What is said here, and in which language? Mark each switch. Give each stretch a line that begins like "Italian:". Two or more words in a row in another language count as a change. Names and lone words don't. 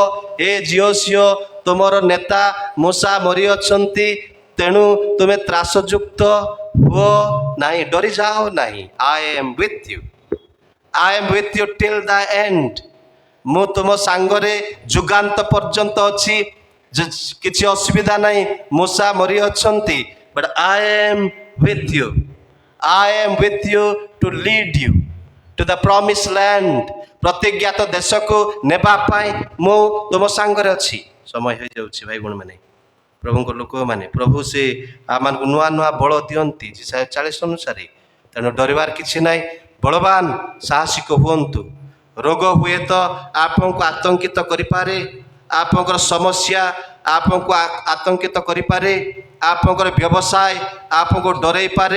Odia: ଏ ଝିଅସିଅ, ତୁମର ନେତା ମୂଷା ମରିଅଛନ୍ତି, ତେଣୁ ତୁମେ ତ୍ରାସଯୁକ୍ତ ହୁଅ ନାହିଁ, ଡରିଯାଅ ନାହିଁ।
English: I am with you till the end.
Odia: ମୁଁ ତୁମ ସାଙ୍ଗରେ ଯୁଗାନ୍ତ ପର୍ଯ୍ୟନ୍ତ ଅଛି। କିଛି ଅସୁବିଧା ନାହିଁ। ମୂଷା ମରିଅଛନ୍ତି,
English: but I am with you. I am with you to lead you to the promised land.
Odia: ପ୍ରତିଜ୍ଞାତ ଦେଶକୁ ନେବା ପାଇଁ ମୁଁ ତୁମ ସାଙ୍ଗରେ ଅଛି। ସମୟ ହୋଇଯାଉଛି ଭାଇ ଭଉଣୀମାନେ, ପ୍ରଭୁଙ୍କ ଲୋକମାନେ। ପ୍ରଭୁ ସେ ଆମମାନଙ୍କୁ ନୂଆ ନୂଆ ବଳ ଦିଅନ୍ତି 40 ଅନୁସାରେ। ତେଣୁ ଡରିବାର କିଛି ନାହିଁ। ବଳବାନ ସାହସିକ ହୁଅନ୍ତୁ। ରୋଗ ହୁଏ ତ ଆପଣଙ୍କୁ ଆତଙ୍କିତ କରିପାରେ, ଆପଣଙ୍କର ସମସ୍ୟା ଆପଣଙ୍କୁ ଆତଙ୍କିତ କରିପାରେ, ଆପଣଙ୍କର ବ୍ୟବସାୟ ଆପଣଙ୍କୁ ଡରେଇ ପାରେ।